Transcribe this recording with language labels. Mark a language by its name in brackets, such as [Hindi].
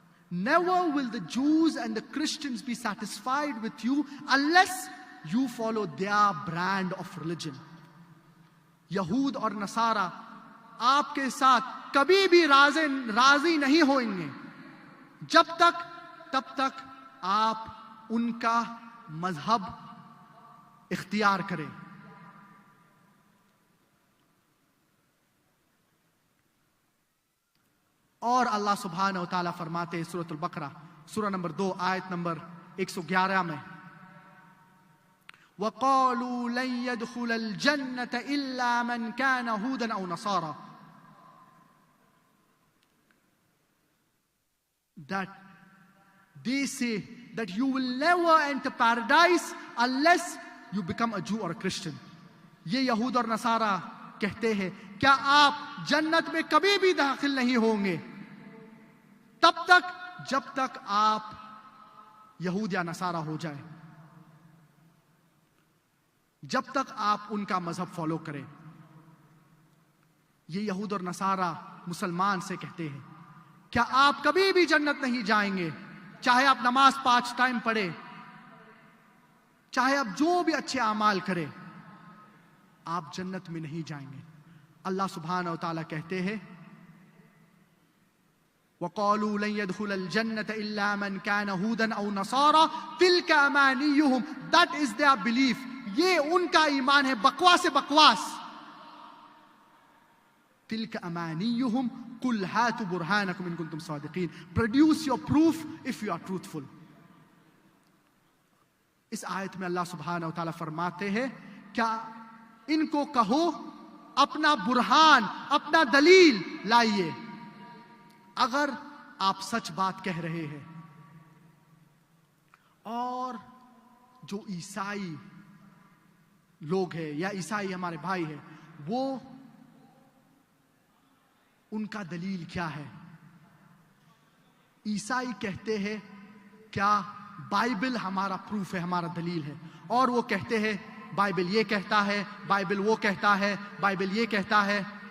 [English] Never will the Jews and the Christians be satisfied with you unless you follow their brand of religion. [Urdu] یہود اور نصارہ آپ کے ساتھ کبھی بھی راضی نہیں ہوئیں جب تک آپ ان کا مذہب اختیار کریں. اور اللہ سبحانہ و تعالیٰ فرماتے ہیں سورۃ البقرہ سورہ نمبر 2 آیت نمبر 111 میں [Arabic] وَقَالُوا لَن يَدْخُلَ الْجَنَّةَ إِلَّا مَنْ كَانَ هُودًا أَوْ نَصَارَى. [English] That they say that you will never enter paradise unless you become a Jew or a Christian. [Urdu] یہ یہود اور نصارہ کہتے ہیں کیا آپ جنت میں کبھی بھی داخل نہیں ہوں گے تب تک جب تک آپ یہود یا نصارہ ہو جائیں، جب تک آپ ان کا مذہب فالو کریں. یہ یہود اور نصارہ مسلمان سے کہتے ہیں کیا آپ کبھی بھی جنت نہیں جائیں گے، چاہے آپ نماز 5 ٹائم پڑھیں، چاہے آپ جو بھی اچھے اعمال کریں، آپ جنت میں نہیں جائیں گے. اللہ سبحانہ و تعالیٰ کہتے ہیں [Arabic] وَقَالُوا لَن يَدْخُلَ الْجَنَّةَ إِلَّا مَنْ كَانَ هُودًا أَوْ نَصَارَى تِلْكَ أَمَانِيُّهُمْ. [English] That is their belief. [Urdu] یہ ان کا ایمان ہے، بکواس بکواس. [Arabic] تِلْكَ أَمَانِيُّهُمْ قُلْ هَاتُوا بُرْهَانَكُمْ إِن كُنتُمْ صَادِقِينَ. [English] Produce your proof if you are truthful. [Urdu] اس آیت میں اللہ سبحانہ و تعالیٰ فرماتے ہیں کیا ان کو کہو اپنا برہان، اپنا دلیل لائیے اگر آپ سچ بات کہہ رہے ہیں. اور جو عیسائی لوگ ہیں یا عیسائی ہمارے بھائی ہیں، وہ ان کا دلیل کیا ہے؟ عیسائی کہتے ہیں کیا بائبل ہمارا پروف ہے، ہمارا دلیل ہے، اور وہ کہتے ہیں بائبل یہ کہتا ہے، بائبل وہ کہتا ہے، بائبل یہ کہتا ہے.